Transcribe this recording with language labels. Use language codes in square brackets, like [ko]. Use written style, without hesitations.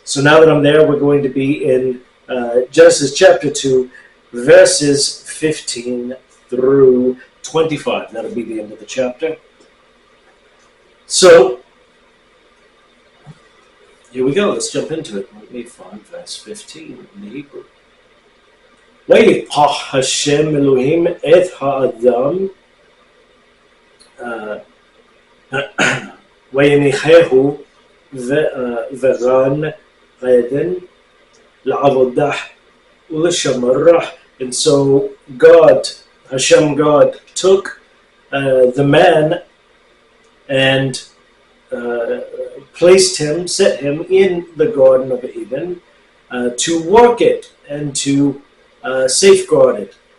[en] So now that I'm there, we're going to be in Genesis chapter 2, verses 15 through 25. That'll be the end of the chapter. So, here we go. Let's jump into it. Let me find verse 15 in the Hebrew. [he] ויפח השם אלוהים את האדם ויניחהו וגן עדן לעבודה ולשמרה. [en] And so Hashem God, took the man and set him in the Garden of Eden to work it and to safeguard it.